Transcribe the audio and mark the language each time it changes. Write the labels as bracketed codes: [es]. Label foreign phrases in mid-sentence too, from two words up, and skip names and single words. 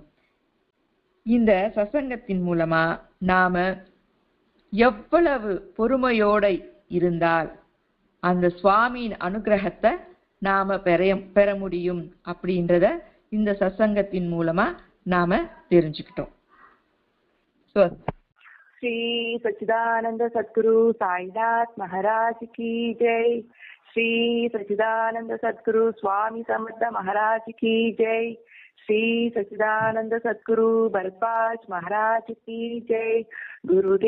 [ta] இந்த சத்சங்கத்தின் மூலமா நாம எவ்வளவு பொறுமையோட இருந்தால் அந்த சுவாமியின் அனுகிரகத்தை நாம பெற முடியும் அப்படின்றத இந்த சத்சங்கத்தின் மூலமா நாம தெரிஞ்சுக்கிட்டோம். [hi] श्री सच्चिदानंद सद्गुरु साईनाथ महाराज की जय। श्री सच्चिदानंद सद्गुरु स्वामी समर्थ महाराज की जय। श्री सच्चिदानंद सद्गुरु भरद्वाज महाराज की जय।